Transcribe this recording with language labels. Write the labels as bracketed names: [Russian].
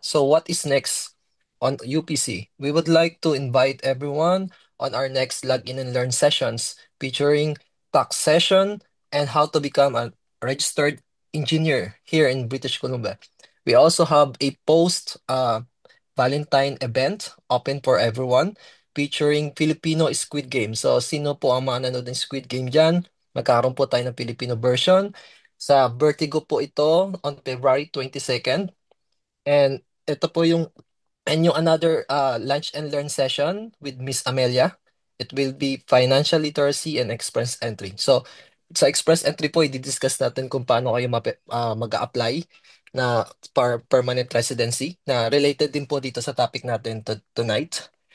[English] So what is next on UPC? We would like to invite everyone on our next Login and Learn sessions featuring tax session and how to become a registered engineer here in British Columbia. We also have a post Valentine event open for everyone featuring Filipino Squid Game. [Filipino] So sino po ang mga nanonood ng Squid Game dyan? Magkaroon po tayo ng Filipino version. Sa Vertigo po ito on February 22nd. [English] And [Filipino] ito po yung [English] another lunch and learn session with Miss Amelia. It will be financial literacy and express entry. [Filipino] So, sa express entry po, i-discuss natin kung paano kayo mag-a-apply na permanent residency na related din po dito sa topic natin tonight.